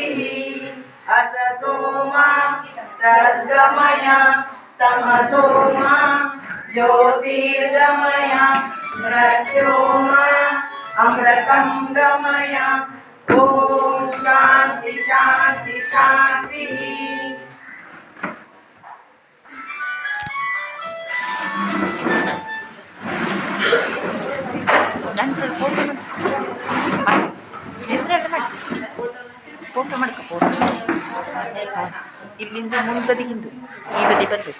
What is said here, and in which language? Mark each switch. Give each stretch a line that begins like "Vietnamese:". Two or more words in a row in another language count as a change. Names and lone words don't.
Sanskrit: असतो मा सद्गमय तमसो मा ज्योतिर्गमय मृत्यो मा अमृतं गमय ओम शांति शांति शांति.
Kannada: ನಂತರ ಫೋಟೋ ಮಾಡ್ಕೊ ಫೋಟೋ ಇಲ್ಲಿಂದ ಮುಂಬದಿಗಿಂದು ಈ ಬದಿ ಬರಬೇಕು.